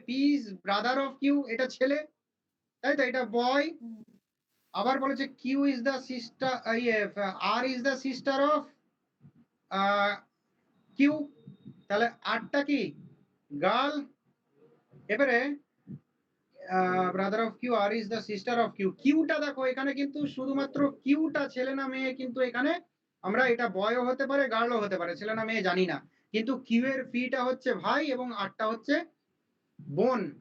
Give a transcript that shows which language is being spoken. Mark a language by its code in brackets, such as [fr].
[en] P is brother of Q, [bn] এটা ছেলে, তাই তো, এটা বয়। আবার বলেছে Q is the sister, [en] R is the sister of Q, [bn] তাহলে আরটা কি? [en] Girl. এবারে brother of Q, R is the sister of Q. [bn] কিউটা দেখো এখানে কিন্তু শুধুমাত্র কিউটা ছেলে না মেয়ে, কিন্তু এখানে আমরা এটা বয়ও হতে পারে গার্লও হতে পারে, ছেলে না মেয়ে জানি না, কিন্তু কিউ এর পিটা হচ্ছে ভাই এবং আরটা হচ্ছে বোন।